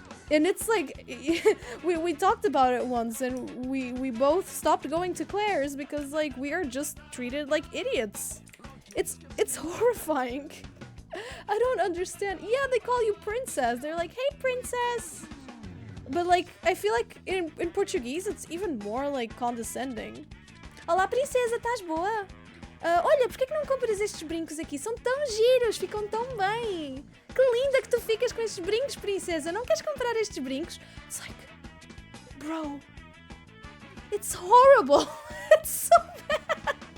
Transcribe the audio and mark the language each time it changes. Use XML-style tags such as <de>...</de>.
<en>And it's like, we talked about it once and we both stopped going to Claire's because, like, we are just treated like idiots. It's horrifying. I don't understand. Yeah, they call you princess. They're like, "Hey, princess." But, like, I feel like in Portuguese, it's even more, like, condescending.</en> <pt>"Olá, princesa, estás boa? Olha, por que não compras estes brincos aqui? São tão giros, ficam tão bem. Que linda que tu ficas com estes brincos, princesa. Não queres comprar estes brincos?"</pt> <en>It's like, bro, it's horrible. It's so bad.</en>